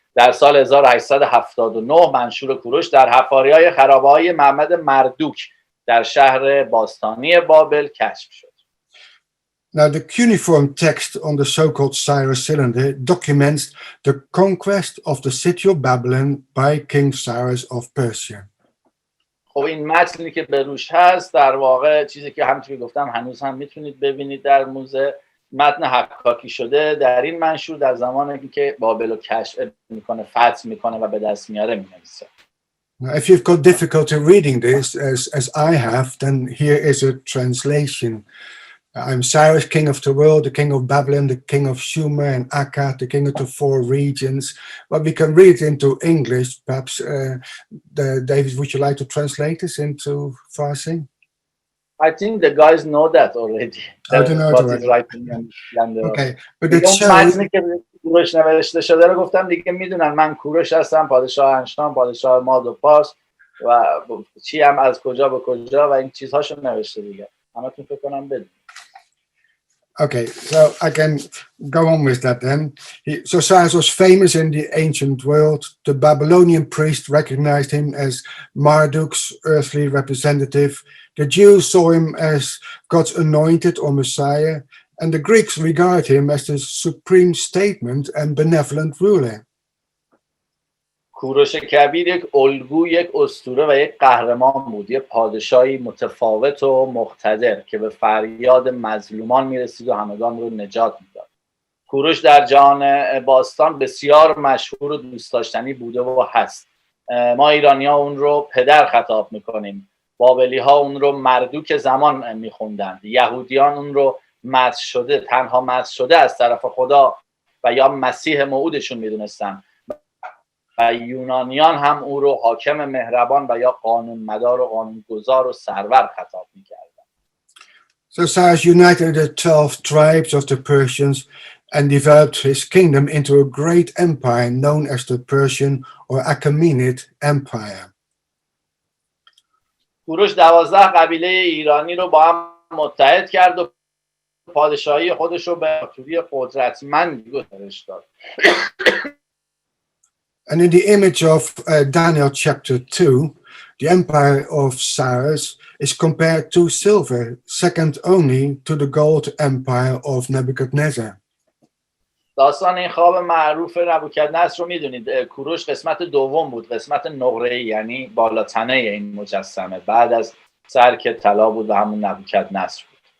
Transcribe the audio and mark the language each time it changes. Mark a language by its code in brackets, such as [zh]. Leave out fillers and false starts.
[fa] در سال 1879 منشور کوروش در حفاریهای خرابه‌های معبد مردوک در شهر باستانی بابل کشف شد. [en] Now, the cuneiform text on the so-called Cyrus cylinder documents the conquest of the city of Babylon by King Cyrus of Persia. [fa] خب این متنی که به روش هست در واقع چیزی که همونطور که گفتم هنوز هم میتونید ببینید در موزه، متن حکاکی شده در این منشور در زمانی که بابل رو کشف میکنه، فتح میکنه و به دست میاره مینویسه. [en] Now, if you've got difficulty reading this, as I have, then here is a translation. I'm Cyrus, king of the world, the king of Babylon, the king of Sumer and Akkad, the king of the 4 regions. But we can read it into English. Perhaps, David, would you like to translate this into Farsi? I think the guys know that already. I don't know what is writing Okay, but it shows... [fa] متنی که کوروش نوشته شده رو گفتم دیگه میدونن من کوروش هستم، پادشاه انشتان، پادشاه ماد و پارس و چی هم از کجا به کجا و این چیزهاشو نوشته دیگه. همتون فکر کنم بدونید. [en] Okay, so I can go on with that then. So Cyrus was famous in the ancient world. The Babylonian priest recognized him as Marduk's earthly representative. The Jews saw him as God's anointed or Messiah, and the Greeks regard him as the supreme statesman and benevolent ruler. [fa] کوروش کبیر یک الگو، یک اسطوره و یک قهرمان بود، یک پادشاهی متفاوت و مقتدر که به فریاد مظلومان میرسید و همگان رو نجات میداد. کوروش در جهان باستان بسیار مشهور و دوست داشتنی بوده و هست. ما ایرانی‌ها اون رو پدر خطاب میکنیم، بابلی‌ها اون رو مردوک زمان میخوندند، یهودیان اون رو مسیح شده، تنها مسیح شده از طرف خدا و یا مسیح موعودشون میدونستن، و یونانیان هم او رو حاکم مهربان و یا قانون مدار و قانون گذار و سرور خطاب می‌کردند. [en] So Cyrus united the 12 tribes of the Persians and developed his kingdom into a great empire known as the Persian or Achaemenid Empire. [fa] کوروش 12 قبیله ایرانی رو با هم متحد کرد و پادشاهی خودش رو به امپراتوری قدرتمند گسترش داد. [en] And in the image of Daniel chapter 2, the empire of Cyrus is compared to silver, second only to the gold empire of Nebuchadnezzar. [fa] داستان این خواب معروف نبوکدنصر رو میدونید. کوروش قسمت دوم بود، قسمت نقره‌ای، یعنی بالاتنه این مجسمه، بعد از سر که طلا بود و همون نبوکدنصر بود.